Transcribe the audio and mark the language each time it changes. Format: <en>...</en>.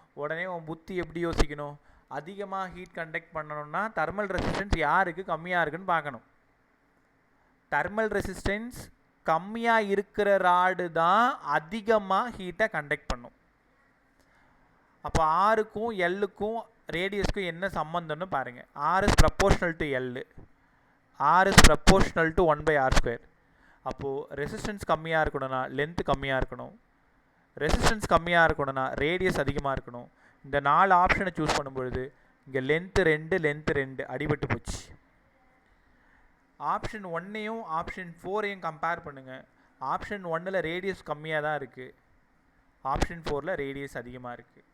<ta>உடனே உன் புத்தி எப்படி யோசிக்கணும்? அதிகமாக ஹீட் கண்டக்ட் பண்ணணும்னா தெர்மல் ரெசிஸ்டன்ஸ் யாருக்கு கம்மியாக இருக்குன்னு பார்க்கணும். தெர்மல் ரெசிஸ்டன்ஸ் கம்மியாக இருக்கிற ராடு தான் அதிகமாக ஹீட்டை கண்டக்ட் பண்ணும். அப்போ ஆருக்கும் எல்லுக்கும் ரேடியஸ்க்கும் என்ன சம்மந்தம்னு பாருங்கள்.</ta> <en>R is proportional to L, R is proportional to 1/r².</en> <ta>அப்போது ரெசிஸ்டன்ஸ் கம்மியாக இருக்கணும்னா லென்த்து கம்மியாக இருக்கணும், ரெசிஸ்டன்ஸ் கம்மியாக இருக்கணும்னா ரேடியஸ் அதிகமாக இருக்கணும். இந்த 4 ஆப்ஷனை சூஸ் பண்ணும்பொழுது இங்கே லென்த்து 2 அடிபட்டு போச்சு. ஆப்ஷன் 1ஐயும் ஆப்ஷன் 4ஐயும் கம்பேர் பண்ணுங்கள். ஆப்ஷன் 1ல் ரேடியஸ் கம்மியாக தான் இருக்குது, ஆப்ஷன் 4ல் ரேடியஸ் அதிகமாக இருக்குது.</ta>